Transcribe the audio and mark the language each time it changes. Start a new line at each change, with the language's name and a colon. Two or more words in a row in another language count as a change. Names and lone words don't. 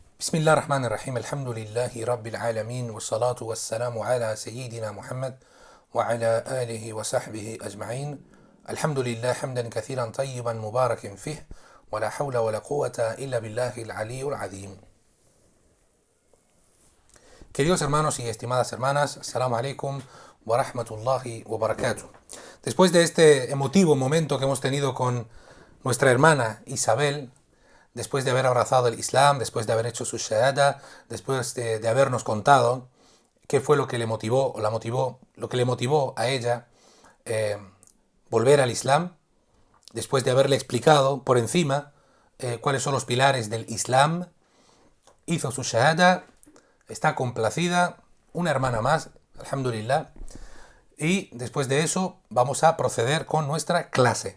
Arabic: بسم الله الرحمن الرحيم الحمد لله رب العالمين والصلاة والسلام على سيدنا محمد وعلى آله وصحبه أجمعين. الحمد لله حمدا كثيرا طيبا مباركا فيه ولا حول ولا قوة إلا بالله العلي العظيم.
Spanish: Queridos hermanos y estimadas hermanas,
Arabic: السلام عليكم ورحمة الله وبركاته.
Spanish: Después de este emotivo momento que hemos tenido con nuestra hermana Isabel, después de haber abrazado el Islam, después de haber hecho su shahada, después de habernos contado qué fue lo que le motivó o lo que le motivó a ella volver al Islam, después de haberle explicado por encima cuáles son los pilares del Islam, hizo su shahada, está complacida, una hermana más, alhamdulillah, y después de eso vamos a proceder con nuestra clase.